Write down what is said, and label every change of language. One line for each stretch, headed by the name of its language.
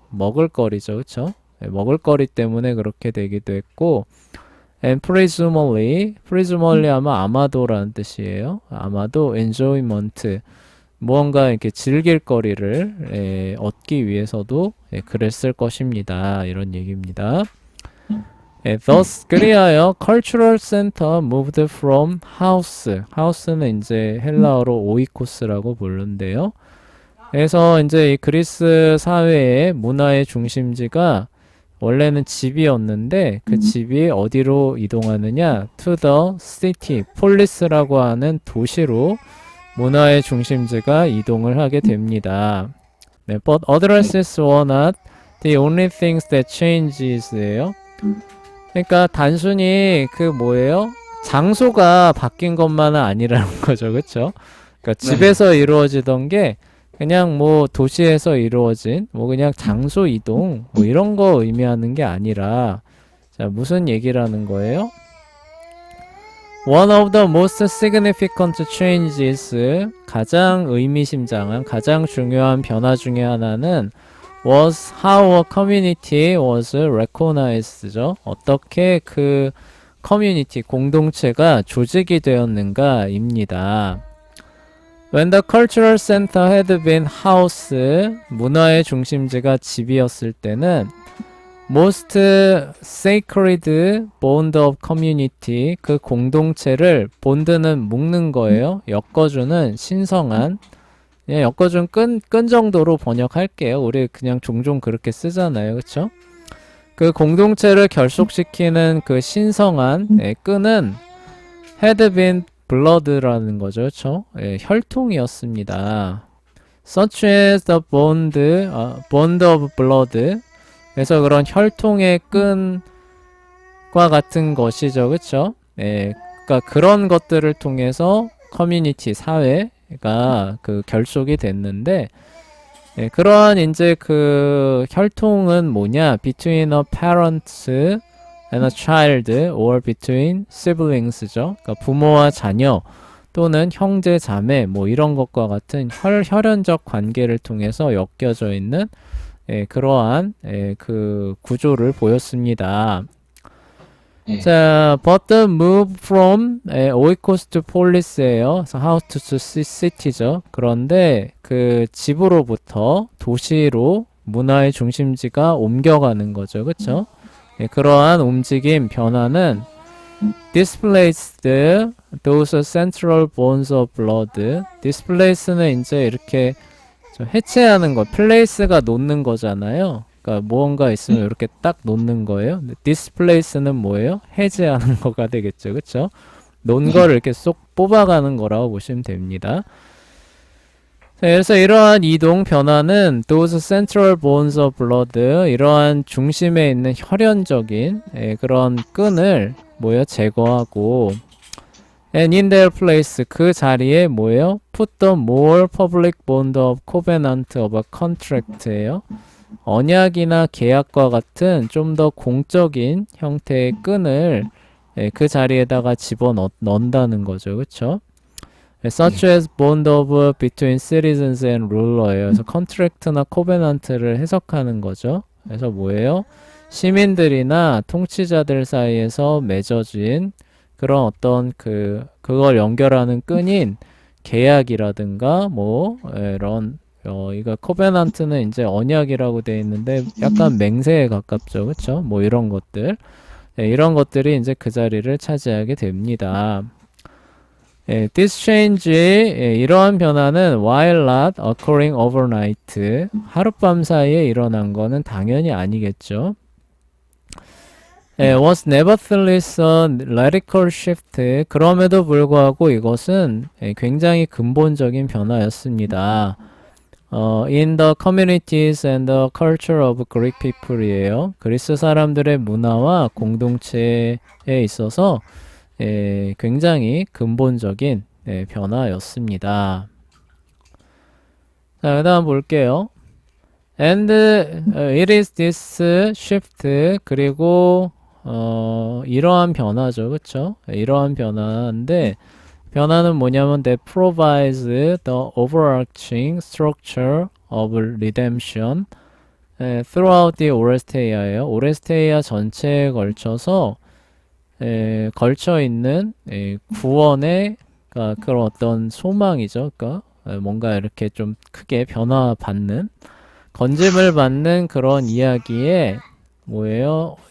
Korean: 먹을거리죠, 그렇죠? 먹을거리 때문에 그렇게 되기도 했고,
English: and presumably
Korean: 아마 아마도라는 뜻이에요. 아마도 enjoyment 무언가 이렇게 즐길 거리를 얻기 위해서도 그랬을 것입니다. 이런 얘기입니다.
English: thus
Korean: 그리하여
English: cultural center moved from house.
Korean: house는 이제 헬라어로 오이코스라고 부르는데요. 그래서 이제 이 그리스 사회의 문화의 중심지가 원래는 집이었는데 그 집이 어디로 이동하느냐?
English: To the city,
Korean: 폴리스라고 하는 도시로 문화의 중심지가 이동을 하게 됩니다.
English: 네, but addresses were not the only things that changes예요.
Korean: 그러니까 단순히 그 뭐예요? 장소가 바뀐 것만은 아니라는 거죠, 그렇죠? 그러니까 집에서 이루어지던 게 그냥 뭐 도시에서 이루어진 뭐 그냥 장소 이동 뭐 이런 거 의미하는 게 아니라 자 무슨 얘기라는 거예요?
English: One of the most significant changes
Korean: 가장 의미심장한 가장 중요한 변화 중에 하나는
English: was how a community was recognized죠.
Korean: 어떻게 그 커뮤니티 공동체가 조직이 되었는가입니다.
English: When the cultural center had been house,
Korean: 문화의 중심지가 집이었을 때는
English: most sacred bond of community,
Korean: 그 공동체를
English: bond는
Korean: 묶는 거예요. 엮어주는 신성한, 그냥 엮어준 끈 정도로 번역할게요. 우리 그냥 종종 그렇게 쓰잖아요. 그쵸? 그 공동체를 결속시키는 그 신성한 끈은
English: had been blood
Korean: 라는 거죠. 그쵸? 예, 혈통이었습니다.
English: Such as the bond of blood.
Korean: 그래서 그런 혈통의 끈과 같은 것이죠. 그쵸? 예, 그러니까 그런 것들을 통해서 커뮤니티, 사회가 그 결속이 됐는데, 예, 그러한 이제 그 혈통은 뭐냐?
English: Between a parent and a child or between siblings죠.
Korean: 그러니까 부모와 자녀 또는 형제 자매 뭐 이런 것과 같은 혈연적 관계를 통해서 엮여져 있는 그러한 그 구조를 보였습니다.
English: 자, but the move from oikos to polis예요.
Korean: 그래서
English: house to city죠.
Korean: 그런데 그 집으로부터 도시로 문화의 중심지가 옮겨가는 거죠. 그렇죠? 그러한 움직임, 변화는
English: displaced those central bonds of blood.
Korean: displace는 이제 이렇게 해체하는 거, place가 놓는 거잖아요. 그러니까 무언가 있으면 이렇게 딱 놓는 거예요. displace는 뭐예요? 해제하는 거가 되겠죠. 그쵸? 놓은 거를 이렇게 쏙 뽑아가는 거라고 보시면 됩니다. 자, 그래서 이러한 이동 변화는
English: those central bonds of blood,
Korean: 이러한 중심에 있는 혈연적인 그런 끈을 뭐예요? 제거하고
English: and in their place,
Korean: 그 자리에 뭐예요?
English: put the more public bond of covenant of a contract예요.
Korean: 언약이나 계약과 같은 좀 더 공적인 형태의 끈을 그 자리에다가 집어넣는다는 거죠. 그쵸?
English: such as bond of between citizens and ruler예요.
Korean: 그래서 contract나 covenant를 해석하는 거죠. 그래서 뭐예요? 시민들이나 통치자들 사이에서 맺어진 그런 어떤 그걸 연결하는 끈인 계약이라든가 뭐 이런 이거 코베넌트는 이제 언약이라고 되어 있는데 약간 맹세에 가깝죠. 그쵸? 뭐 이런 것들. 이런 것들이 이제 그 자리를 차지하게 됩니다.
English: This change,
Korean: 이러한 변화는
English: while not occurring overnight,
Korean: 하룻밤 사이에 일어난 거는 당연히 아니겠죠.
English: was nevertheless a radical shift.
Korean: 그럼에도 불구하고 이것은 굉장히 근본적인 변화였습니다.
English: In the communities and the culture of Greek people이에요.
Korean: 그리스 사람들의 문화와 공동체에 있어서 굉장히 근본적인 변화였습니다. 자, 그 다음 볼게요.
English: And it is this shift,
Korean: 그리고 이러한 변화죠. 그쵸? 이러한 변화인데 변화는 뭐냐면
English: that provides the overarching structure of redemption throughout the Oresteia예요.
Korean: 오레스테이아 전체에 걸쳐서 걸쳐 있는 구원의 그런 어떤 소망이죠. 그러니까 뭔가 이렇게 좀 크게 변화받는 건짐을 받는 그런 이야기에 뭐예요?